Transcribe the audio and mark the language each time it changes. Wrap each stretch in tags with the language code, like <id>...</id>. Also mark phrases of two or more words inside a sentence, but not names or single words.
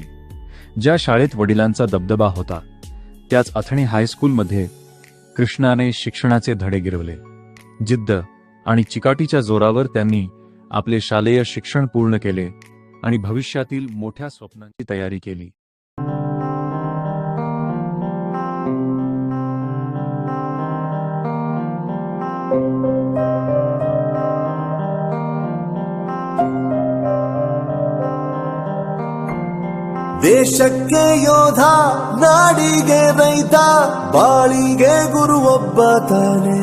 <mr>ज्या शाळेत वडिलांचा दबदबा होता, त्याच अथणी हायस्कूलमध्ये कृष्णाने शिक्षणाचे धडे गिरवले। जिद्द आणि चिकाटीच्या जोरावर त्यांनी आपले शालेय शिक्षण पूर्ण केले आणि भविष्यातील मोठ्या स्वप्नांची तयारी केली।</mr> <kn>ದೇಶಕ್ಕೆ ಯೋಧ, ನಾಡಿಗೆ ರೈತ, ಬಾಳಿಗೆ ಗುರು ಒಬ್ಬ ತಾನೆ।</kn>